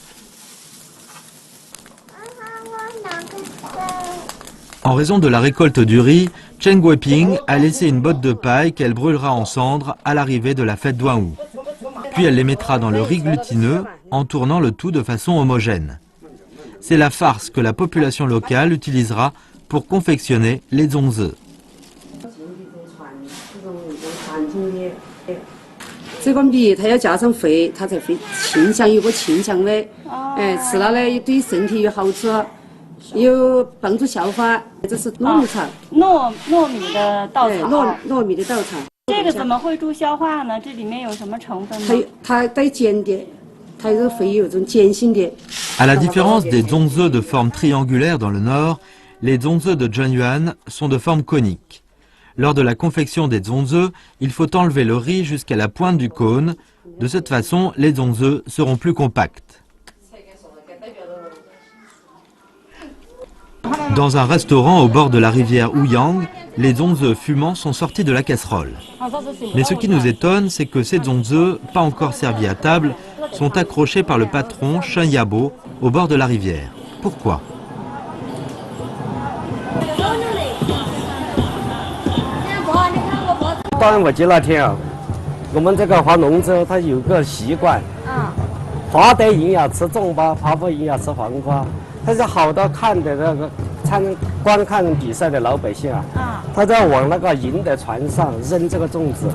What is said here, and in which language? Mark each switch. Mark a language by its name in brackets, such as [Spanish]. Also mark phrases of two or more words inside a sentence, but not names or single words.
[French] En raison de la récolte du riz, Chen Guoping a laissé une botte de paille qu'elle brûlera en cendres à l'arrivée de la fête d'Ouanwu. Puis elle les mettra dans le riz glutineux en tournant le tout de façon homogène. C'est la farce que la population locale utilisera pour confectionner les zongzi. [Chinese] 这个米它要加上肥，它才会清香，有个清香的，吃了呢对身体有好处，有帮助消化。这是糯米肠，糯米的稻草，糯米的稻草。这个怎么会助消化呢？这里面有什么成分吗？它带碱的，它是会有种碱性的。 [French] À la différence des zongzi de forme triangulaire dans le nord, les zongzi de Zhenyuan sont de forme conique. Lors de la confection des zongzi, il faut enlever le riz jusqu'à la pointe du cône. De cette façon, les zongzi seront plus compacts. Dans un restaurant au bord de la rivière Ouyang, les zongzi fumants sont sortis de la casserole. Mais ce qui nous étonne, c'est que ces zongzi, pas encore servis à table, sont accrochés par le patron Shen Yabo au bord de la rivière. Pourquoi ? [Chinese] 端午节那天啊，我们这个划龙舟，它有个习惯，划得赢要吃粽巴，划不赢要吃黄瓜。但是好多看的那个观看比赛的老百姓啊，他在往那个赢的船上扔这个粽子。